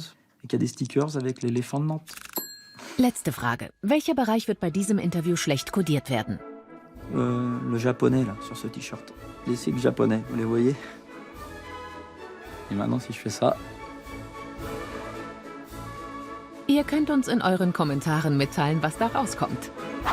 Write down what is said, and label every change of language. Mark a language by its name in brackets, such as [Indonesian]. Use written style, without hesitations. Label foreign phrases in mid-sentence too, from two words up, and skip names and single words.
[French] Et qu'il y a des stickers avec l'éléphant de Nantes. [German] Letzte Frage. Welcher Bereich wird bei diesem Interview schlecht kodiert werden? [French] Le japonais, là, sur ce t-shirt. Les sigles japonais, vous les voyez? Et maintenant, si je fais ça... [German] Ihr könnt uns in euren Kommentaren mitteilen, was da rauskommt.